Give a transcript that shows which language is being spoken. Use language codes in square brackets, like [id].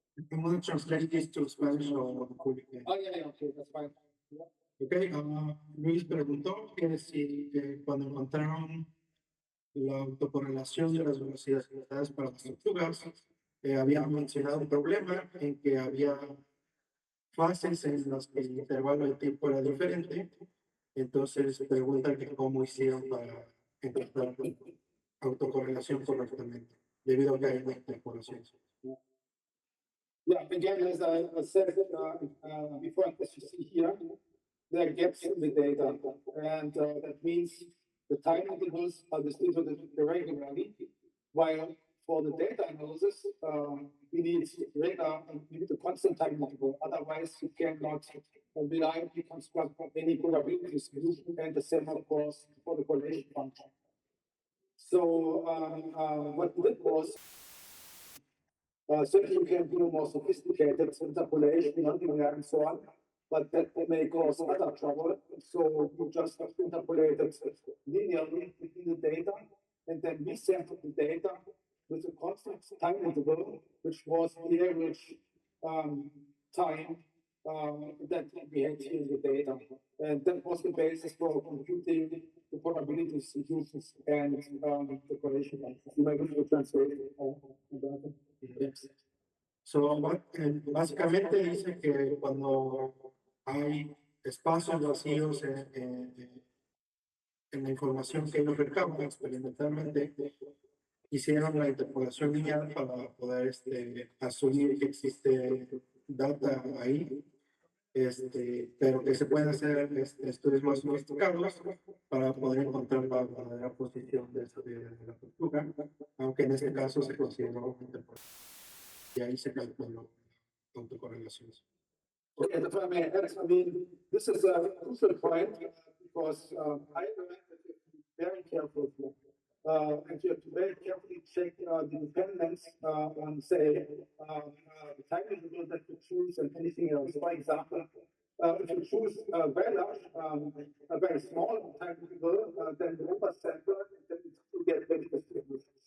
[en] I'm going to translate this to Spanish or yeah, okay, that's fine. Yeah. [es] Okay, Luis preguntó que si cuando encontraron la autocorrelación de las velocidades para las tortugas, había mencionado un problema en que había fases en las que el intervalo de tiempo era diferente. Entonces preguntan que cómo hicieron para encontrar autocorrelación correctamente, debido a que hay una interpolación. [en] Yeah, again, as I said before, as you see here, there are gaps in the data, and that means the time intervals are distributed irregularly, while for the data analysis, we need a constant time interval. Otherwise, you cannot reliably construct any probability solution, and the same, of course, for the correlation function. So what we did was, certainly you can do more sophisticated interpolation, nonlinear, and so on, but that may cause other trouble. So you just interpolated linearly between the data, and then we sampled the data with a constant time interval, which was the average time that we had here in the data. And that was the basis for computing the probability distributions and the correlation functions. You might want to translate it. [es] So, básicamente dice que cuando hay espacios vacíos en la información que ellos recaban experimentalmente, hicieron la interpolación lineal para poder asumir que existe data ahí, pero que se pueden hacer estudios más sofisticados para poder encontrar la verdadera posición de la tortuga, aunque en este caso se consideró una interpolación. Y ahí se calculó autocorrelaciones. [en] Okay, that's what I mean. I mean, this is a crucial point because I learned that you have to be very careful here. And you have to very carefully check the dependence on, say, the time interval that you choose and anything else. For example, if you choose a very large, a very small time interval, then the oversample, then you get very distributions.